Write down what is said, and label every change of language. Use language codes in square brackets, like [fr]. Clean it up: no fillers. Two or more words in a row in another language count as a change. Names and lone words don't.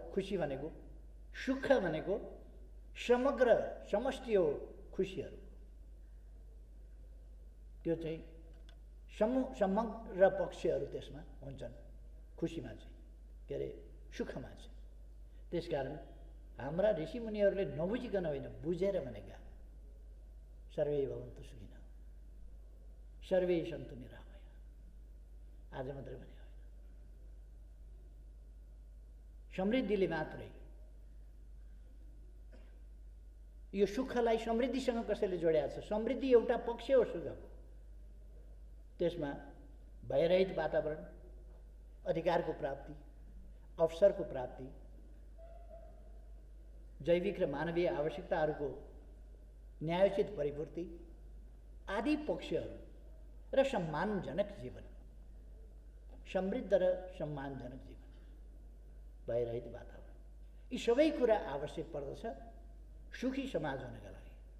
[ne] खुसी भनेको, सुख भनेको समग्र समष्टि हो खुसीहरू। त्यो चाहिँ समग्र पक्षहरू त्यसमा हुन्छन् खुसीमा चाहिँ, के अरे सुखमा चाहिँ। त्यसकारण हाम्रा ऋषिमुनिहरूले नबुझिकन होइन, बुझेर भनेका [sa] सर्वे भवन्तु सुखिनः सर्वे सन्तु निरामय। [ne] आज मात्रै भने होइन, समृद्धिले मात्रै यो सुखलाई समृद्धिसँग कसैले जोड्याएको छ। समृद्धि एउटा पक्ष हो सुखको। त्यसमा भयरहित वातावरण, अधिकारको प्राप्ति, अवसरको प्राप्ति, जैविक र मानवीय आवश्यकताहरूको न्यायोचित परिपूर्ति आदि पक्षहरू र सम्मानजनक जीवन, समृद्ध र सम्मानजनक जीवन, भयरहित वातावरण, यी सबै कुरा आवश्यक पर्दछ सुखी समाज हुनका लागि।